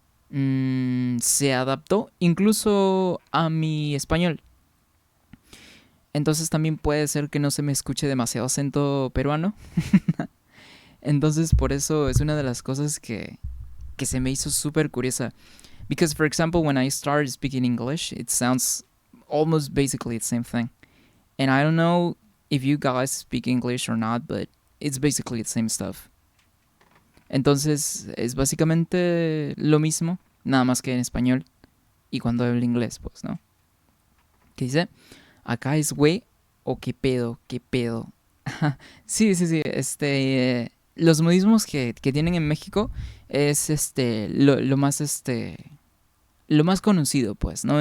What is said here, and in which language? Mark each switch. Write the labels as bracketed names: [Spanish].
[Spanish] Se adaptó incluso a mi español. Entonces también puede ser que no se me escuche demasiado acento peruano. Entonces por eso es una de las cosas que se me hizo súper curiosa. [English] Because for example, when I started speaking English, it sounds almost basically the same thing. And I don't know if you guys speak English or not, but it's basically the same stuff. [Spanish] Entonces es básicamente lo mismo, nada más que en español. Y cuando hablo inglés, pues, ¿no? ¿Qué dice? Acá es güey o qué pedo. Sí, sí, sí, los modismos que tienen en México es lo más lo más conocido, pues, ¿no?